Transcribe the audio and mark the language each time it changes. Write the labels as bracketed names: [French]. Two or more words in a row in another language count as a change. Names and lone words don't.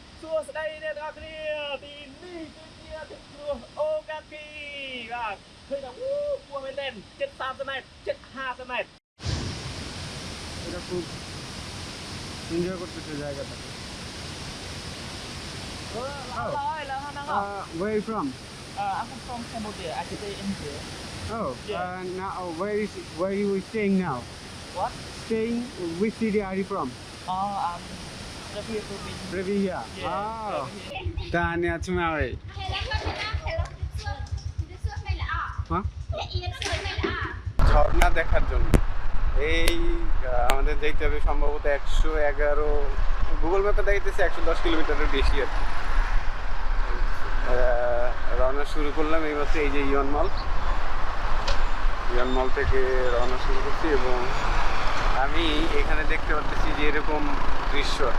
[Khmer] សួស្តីអ្នកទាំងអស់គ្នាទីនេះគឺជាទឹកជ្រោះ Ogaki បាទឃើញថាគួរមែនទេជិត30ម៉ែត្រជិត50ម៉ែត្រ [Bangla] এটা খুব এনজয় করতেছে জায়গাটাকে [English] where are you from I'm from Cambodia I stay in here now where are you staying now What staying which city are you from I'm [Bangla] Revia Tanya Tumawi ঝর্ণা দেখার জন্য এই আমাদের যেতে হবে সম্ভবত 111 গুগল ম্যাপে দেখাইতেছে 110 কিলোমিটারের বেশি আর কি রওনা শুরু করলাম এই মাত্র এই যে ইয়ন মল থেকে রওনা শুরু করছি এবং আমি এখানে দেখতে পাচ্ছি যে এরকম দৃশ্য